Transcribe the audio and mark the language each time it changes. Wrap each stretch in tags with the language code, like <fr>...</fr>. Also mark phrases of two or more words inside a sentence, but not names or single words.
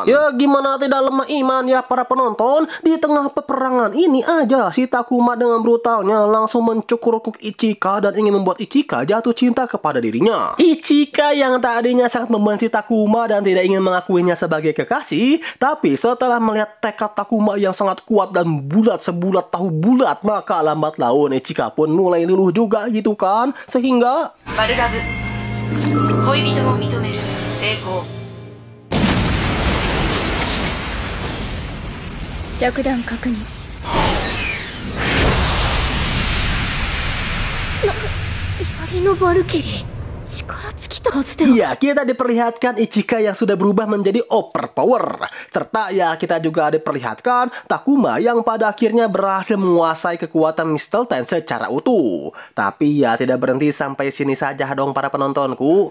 <id>Ya, gimana tidak lemah iman ya para penonton? Di tengah peperangan ini aja si Takuma dengan brutalnya langsung mencukur Ichika dan ingin membuat Ichika jatuh cinta kepada dirinya. Ichika yang tadinya sangat membenci Takuma dan tidak ingin mengakuinya sebagai kekasih, tapi setelah melihat tekad Takuma yang sangat kuat dan bulat sebulat tahu bulat, maka lambat laun Ichika pun mulai luluh juga gitu kan. Sehingga</id> <ja>バルラブ恋人を認める成功。着弾確認。槍のバルキリー、力尽きた。</ja> <id>Iya, kita diperlihatkan Ichika yang sudah berubah menjadi overpower. Serta ya kita juga diperlihatkan Takuma yang pada akhirnya berhasil menguasai kekuatan Mr. Ten secara utuh. Tapi ya tidak berhenti sampai sini saja dong para penontonku.</id>